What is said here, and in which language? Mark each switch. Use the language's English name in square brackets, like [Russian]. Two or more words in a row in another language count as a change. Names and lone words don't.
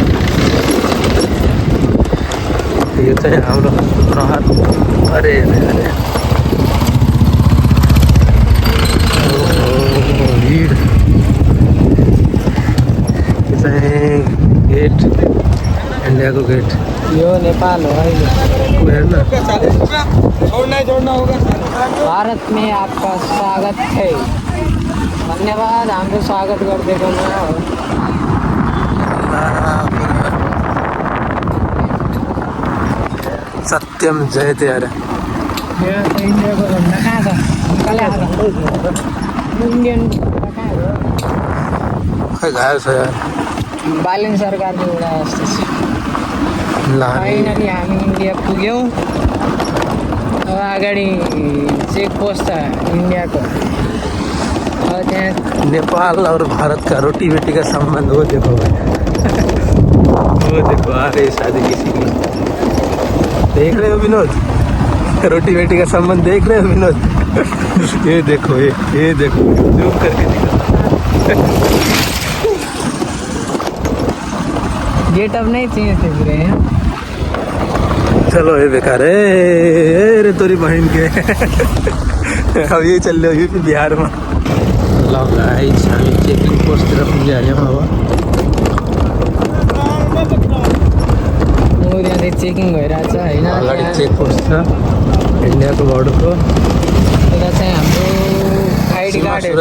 [Nepali] यो चाहिँ हाम्रो प्रहार। अरे अरे भिड। यो चाहिँ गेट, इन्डियाको गेट। यो नेपाल हो अहिले। हेर्न, [Hindi] भारत में आपका स्वागत है। [Nepali] धन्यवाद हाम्रो स्वागत गरिदिएकोमा। [Sanskrit] सत्यम जयते। अरे [Nepali] यहाँ त इन्डियाको झन्डा कहाँ छ? इन्डियन कहाँ हो? खै गायो छ यार। बालिन सरकारको एउटा जस्तो छ। ल फाइनली हामी इन्डिया पुग्यौँ। अब अगाडि [English] check post [Nepali] छ इन्डियाको। त्यहाँ [Hindi] नेपाल और भारत का रोटी बेटी का संबंध वो देखो भाई वो देखो आ रही शादी किसी की देख रहे हो विनोद रोटी बेटी का संबंध देख रहे हो विनोद ये देखो ये देखो जूम करके दिखा गेटअप नहीं चाहिए थे पूरे हैं चलो ये बेकार है रे तोरी बहन के अब ये चल रहे हो यूपी बिहार में [Nepali] ल गाइस हामी चेकिङ पोस्टतिर पुगिहाल्यौँ अब त्यहाँ चाहिँ चेकिङ भइरहेछ होइन अगाडि [English] check post [Nepali] छ इन्डियाको बोर्डरको यता चाहिँ हाम्रो आइडी कार्डहरू छ